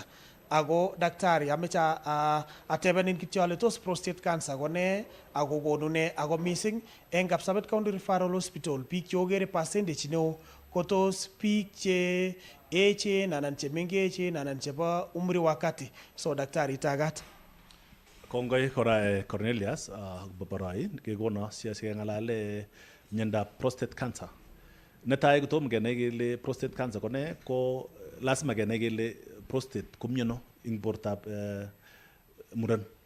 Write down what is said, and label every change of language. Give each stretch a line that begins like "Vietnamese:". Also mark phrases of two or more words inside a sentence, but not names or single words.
Kalenjin: Ako daktari ameche atebenin kityo ale tos prostate cancer ko ne ako konu ne ako missing eng Kapsabet County Referral Hospital biik cheokere percentage neo ko tos biik che echen anan che mengechen anan chebo
Swahili: umri wakati.
Kalenjin: So daktari tagat. Kongoi kora Cornelius Babarai kekono sikeng'alale miondab prostate cancer. Netai kotom kenai kele prostate cancer ko ne ko lazima kenai kele prostate ko miono ing bortab muren.